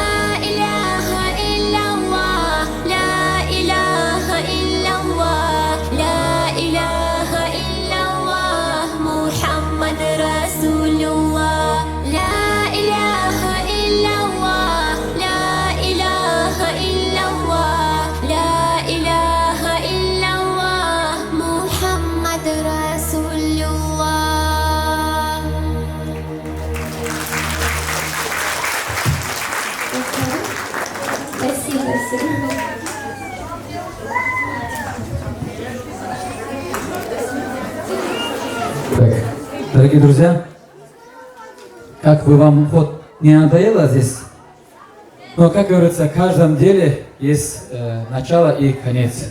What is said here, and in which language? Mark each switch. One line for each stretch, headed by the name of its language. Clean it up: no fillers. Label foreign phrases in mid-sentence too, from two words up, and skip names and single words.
Arabic: إله إلا الله لا إله إلا الله لا إله إلا الله محمد رسول الله لا إله إلا الله لا إله إلا الله لا إله إلا الله محمد رسول الله
Russian: Спасибо, Сергей. Так, дорогие друзья, как бы вам вот не надоело здесь, но, как говорится, в каждом деле есть начало и конец.